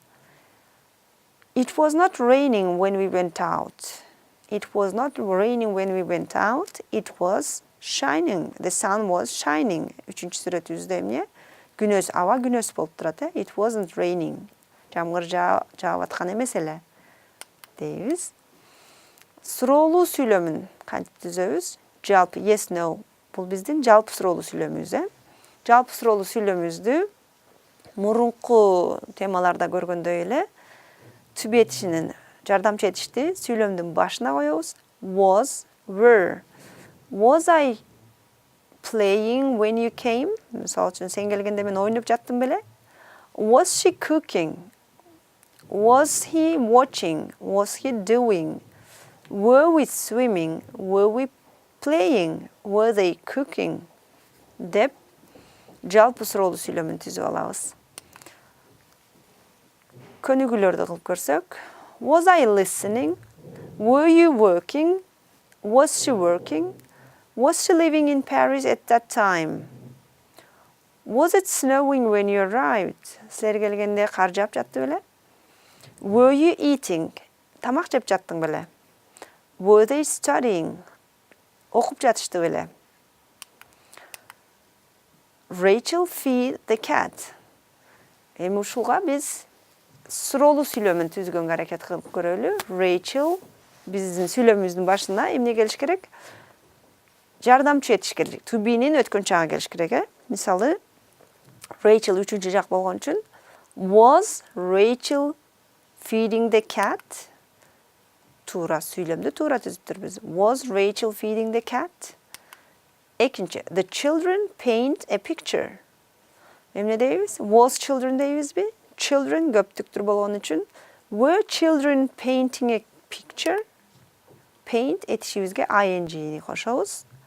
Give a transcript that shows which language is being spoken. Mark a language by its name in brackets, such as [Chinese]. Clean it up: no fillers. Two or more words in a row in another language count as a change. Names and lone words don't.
[English] It was not raining when we went out. It was not raining when we went out. It was shining. The sun was shining. [Kyrgyz] Үчүнчү сүрөтүбүздө эмне? Күнөс, аба күнөс болуп турат, [English] It wasn't raining. [Kyrgyz] Жамгыр жаап аткан эмес эле. Дейбиз. Суроолуу сүйлөмүн кантип түзөбүз? [English] Жалпы yes, no. [Kyrgyz] Бул биздин жалпы суроолуу сүйлөмүбүз, Жалпы суроолуу сүйлөмүбүздү мурунку темаларда көргөндөй эле [English] to be [Kyrgyz] этишинин жардамчы этишти сүйлөмдүн башына коебуз. [English] Was, were. Was I playing when you came? [Kyrgyz] Мисалы үчүн, сен келгенде мен ойноп жаттым беле? [English] Was she cooking? Was he watching? Was he doing? Were we swimming? Were we playing? Were they cooking? [Kyrgyz] Деп жалпы суроолуу сүйлөмүн түзүп алабыз. Көнүгүүлөрдү кылып көрсөк. [English] Was I listening? Were you working? Was she working? Was she living in Paris at that time? Was it snowing when you arrived? [Kyrgyz] Силер келгенде кар жаап жатты беле? [English] Were you eating? [Kyrgyz] Тамак жеп жаттың беле. [English] Were they studying? [Kyrgyz] Окуп жатышты беле. [English] Rachel feed the cat. [Kyrgyz] Эми ушуга биз суроолуу сүйлөмүн түзгөнгө аракет кылып көрөлү. Rachel биздин сүйлөмүбүздүн башына эмне келиш керек? Жардамчы этиш керек. [English] To be'нин [Kyrgyz] өткөн чагы келиш керек. Мисалы, Rachel үчүнчү жак болгон үчүн [English] was Rachel feeding the cat? [Kyrgyz] Туура сүйлөмдү туура түзүптүрбүз. [English] Was Rachel feeding the cat? Экинчи, the children paint a picture. [Kyrgyz] Эмне дейбиз? [English] Was children дейбизби? Children [Kyrgyz] көптүктүр болгон үчүн [English] were children painting a picture? [Kyrgyz] Paint этишибизге ing кошобуз.